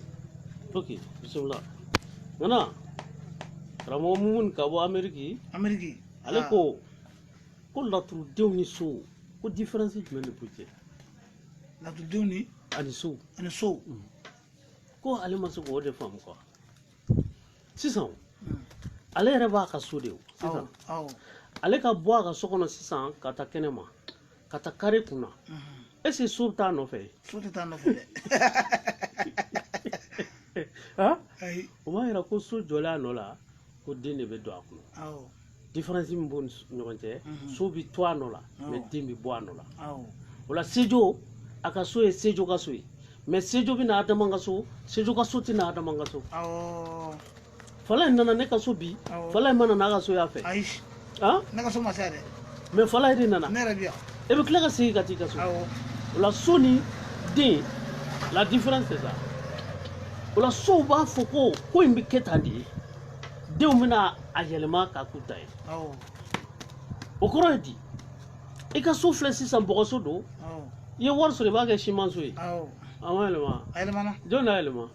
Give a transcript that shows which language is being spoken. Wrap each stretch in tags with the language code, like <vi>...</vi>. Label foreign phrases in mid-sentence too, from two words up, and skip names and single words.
<bm>ok bisimila nana karamɔgɔ Mumun ka bɔ Amérique ale ko laturudenw ni so ko différence jumɛn de b'u cɛ laturudenw ni ani so ko ale ma se k'o de faamu quoi sisan ale yɛrɛ b'a ka so de o sisan ale ka bɔ a ka so kɔnɔ sisan ka taa kɛnɛ ma ka taa kare kunna est ce que so bɛ taa nɔfɛ so tɛ taa nɔfɛ dɛ o b'a yira ko so jɔlen a nɔ la ko den de bɛ don a kɔnɔ différence min b'u ni ɲɔgɔn cɛ so bɛ to a nɔ la mais den bɛ bɔ a nɔ la o la sejo a ka so ye sejo ka so ye mais sejo bɛ na Adama ka so sejo ka so tɛ na Adama ka so fala in nana ne ka so bi fala in ma nana a ka so y'a fɛ ne ka so ma se dɛ mais fala in de nana ne yɛrɛ bi yan e bɛ tila ka segin ka t'i ka so o la so ni den la différence</bm> <fr>c'est ça</fr> <bm>o la sow b'a fɔ ko in bɛ kɛ tan de ye denw bɛna a yɛlɛma k'a k'u ta ye o kɔrɔ ye di i ka so filɛ sisan bɔgɔso don i ye wari sɔrɔ i b'a kɛ simanso ye a ma yɛlɛma a yɛlɛmana jɔn de y'a yɛlɛma</bm>